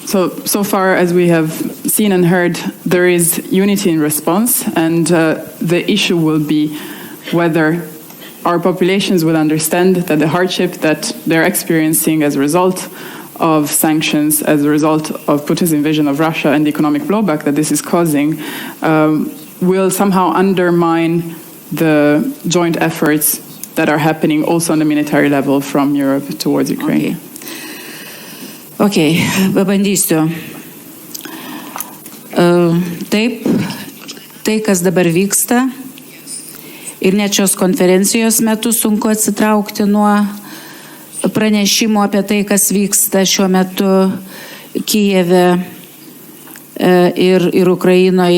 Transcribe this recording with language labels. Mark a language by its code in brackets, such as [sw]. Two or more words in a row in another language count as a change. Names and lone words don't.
[en] So far, as we have seen and heard, there is unity in response, and the issue will be whether our populations will understand that the hardship that they're experiencing as a result of sanctions, as a result of Putin's invasion of Russia and the economic blowback that this is causing, will somehow undermine the joint efforts that are happening also on the military level from Europe towards Ukraine. [lt] Okay, pabandysiu. Taip, tai, kas dabar vyksta, ir net šios konferencijos metu sunku atsitraukti nuo pranešimo apie tai, kas vyksta šiuo metu Kijeve ir Ukrainoje.